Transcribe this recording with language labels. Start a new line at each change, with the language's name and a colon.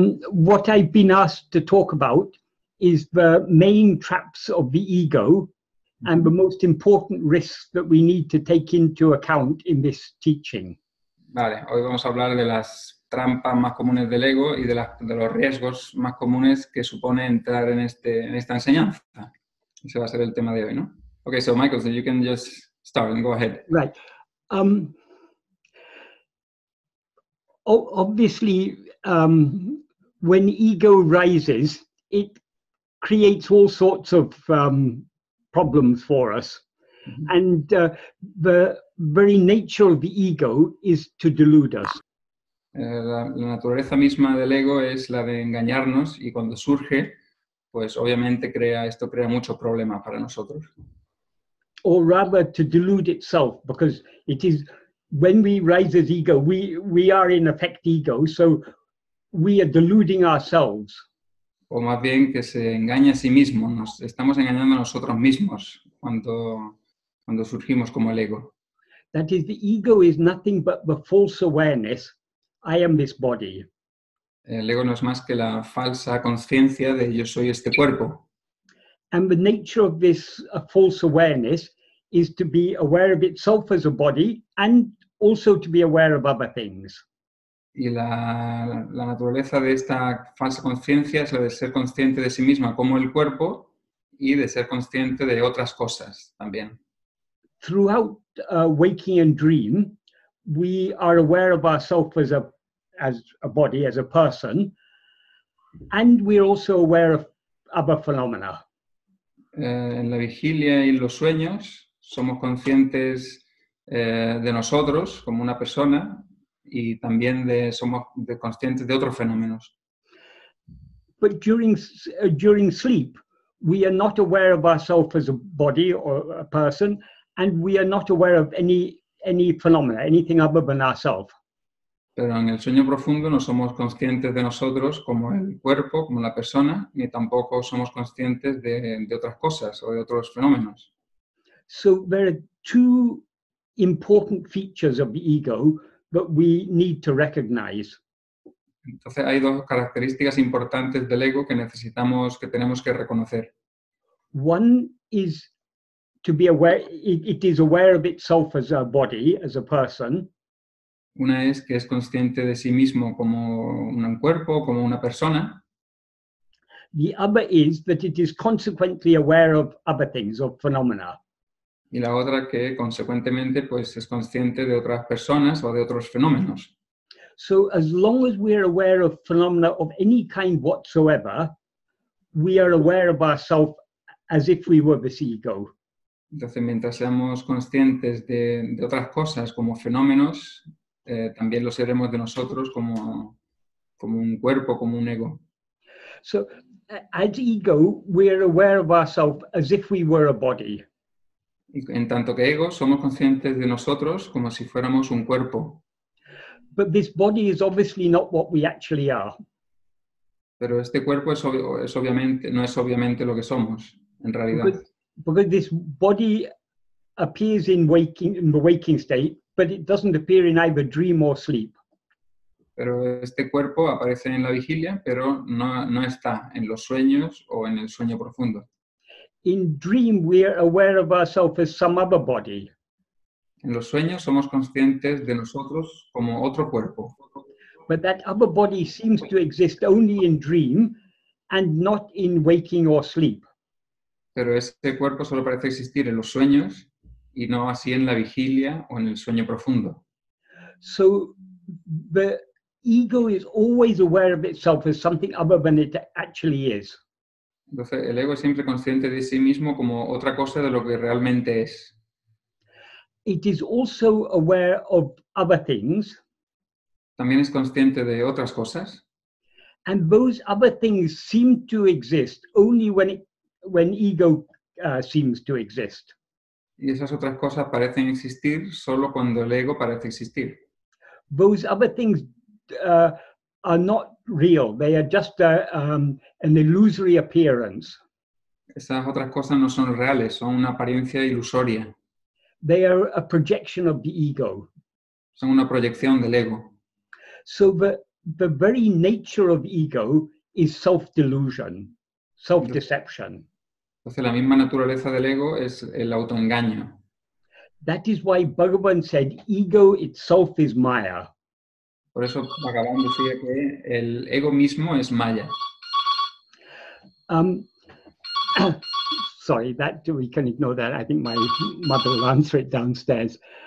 English: What I've been asked to talk about is the main traps of the ego and the most important risks that we need to take into account in this teaching.
Spanish: Vale, hoy vamos a hablar de las trampas más comunes del ego y de los riesgos más comunes que supone entrar en esta enseñanza. Ese va a ser el tema de hoy, ¿no?
English: Okay, so Michael, so you can just start and go ahead. Right. Obviously, when ego rises, it creates all sorts of problems for us. Mm-hmm. And the very nature of the ego is to delude us.
Spanish: La naturaleza misma del ego es la de engañarnos y cuando surge, pues obviamente esto crea muchos problemas para nosotros.
English: Or rather to delude itself, because it is when we rise as ego, we are in effect ego, so we are deluding ourselves.
Spanish: O más bien que se engaña a sí mismo, nos estamos engañando a nosotros mismos cuando surgimos como el ego.
English: That is, the ego is nothing but the false awareness, I am this body.
Spanish: El ego no es más que la falsa conciencia de yo soy este cuerpo.
English: And the nature of this false awareness is to be aware of itself as a body and also to be aware of other things.
Spanish: Y la naturaleza de esta falsa conciencia es la de ser consciente de sí misma como el cuerpo y de ser consciente de otras cosas también.
English: Throughout waking and dream, we are aware of ourselves as a body, as a person, and we're also aware of other phenomena.
Spanish: En la vigilia y los sueños somos conscientes de nosotros como una persona y también somos conscientes de otros fenómenos.
English: But during sleep, we are not aware of ourselves as a body or a person, and we are not aware of any phenomena, anything other than ourselves.
Spanish: Pero en el sueño profundo no somos conscientes de nosotros como el cuerpo, como la persona, ni tampoco somos conscientes de otras cosas o de otros fenómenos.
English: So there are two important features of the ego that we need to recognize.
Spanish: Entonces hay dos características importantes del ego que tenemos que reconocer.
English: One is to be aware, it is aware of itself as a body, as a person.
Spanish: Una es que es consciente de sí mismo como un cuerpo, como una persona.
English: The other is that it is consequently aware of other things, of phenomena.
Spanish: Y la otra que consecuentemente pues es consciente de otras personas o de otros fenómenos.
English: So as long as we're aware of phenomena of any kind whatsoever, we are aware of ourselves as if we were this ego.
Spanish: Entonces, mientras seamos conscientes de otras cosas como fenómenos, también lo seremos de nosotros como un cuerpo, como un ego.
English: So, as ego, we are aware of ourselves as if we were a body.
Spanish: Y en tanto que ego, somos conscientes de nosotros como si fuéramos un cuerpo.
English: But this body is obviously not what we actually are.
Spanish: Pero este cuerpo no es obviamente lo que somos, en realidad.
English: Because this body appears in the waking state, but it doesn't appear in either dream or sleep.
Spanish: Pero este cuerpo aparece en la vigilia, pero no está en los sueños o en el sueño profundo.
English: In dream, we are aware of ourselves as some other body.
Spanish: En los sueños somos conscientes de nosotros como otro cuerpo.
English: But that other body seems to exist only in dream and not in waking or sleep.
Spanish: Pero ese cuerpo solo parece existir en los sueños y no así en la vigilia o en el sueño profundo.
English: So the ego is always aware of itself as something other than it actually is.
Spanish: Entonces el ego es siempre consciente de sí mismo como otra cosa de lo que realmente es.
English: It is also aware of other things.
Spanish: También es consciente de otras cosas.
English: And those other things seem to exist only when ego seems to exist.
Spanish: Y esas otras cosas parecen existir solo cuando el ego parece existir.
English: Those other things are not real. They are just an illusory appearance.
Spanish: Esas otras cosas no son reales, son una apariencia ilusoria.
English: They are a projection of the ego.
Spanish: Son una proyección del ego.
English: So the very nature of ego is self-delusion, self-deception.
Spanish: Entonces la misma naturaleza del ego es el autoengaño.
English: That is why Bhagavan said, ego itself is Maya.
Spanish: Por eso Bhagavan decía que el ego mismo es Maya.
English: Sorry, that we can ignore that. I think my mother will answer it downstairs.